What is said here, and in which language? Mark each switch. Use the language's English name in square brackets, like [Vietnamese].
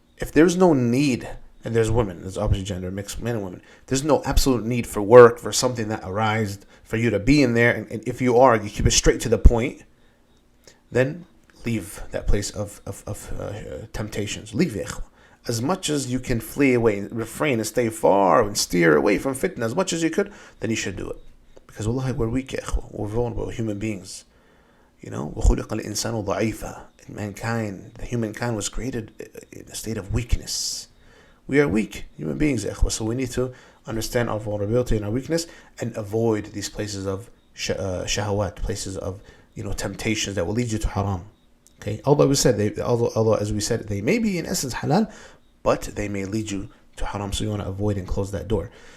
[English] If there's no need, and there's women, there's opposite gender, mixed men and women, there's no absolute need for work, for something that arised, for you to be in there, and if you are, you keep it straight to the point, then leave that place of temptations. Leave it. As much as you can flee away, refrain and stay far and steer away from fitna as much as you could, then you should do it. Because wallahi, we're weak, we're vulnerable, we're human beings. You know, [Arabic] وَخُلِقَ الْإِنسَانُ ضَعِيفًا. [English] Mankind, the humankind was created in a state of weakness. We are weak human beings, so we need to understand our vulnerability and our weakness and avoid these places of shahawat, places of temptations that will lead you to haram. Okay, although as we said, they may be in essence halal, but they may lead you to haram, so you want to avoid and close that door.